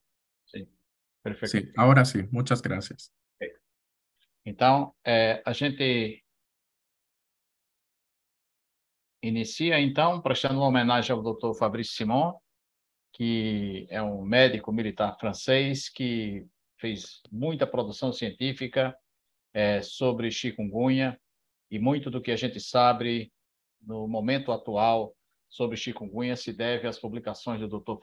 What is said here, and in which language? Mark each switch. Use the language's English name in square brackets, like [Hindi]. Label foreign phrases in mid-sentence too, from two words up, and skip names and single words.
[Portuguese] Sim, perfeito. [Spanish] Sí, ahora sí. Muchas gracias. [Portuguese] Então, a gente inicia, então, prestando uma homenagem ao Dr. Fabrice Simon, que é um médico militar francês que fez muita produção científica sobre chikungunya, e muito do que a gente sabe no momento atual sobre chikungunya se deve às publicações do Dr.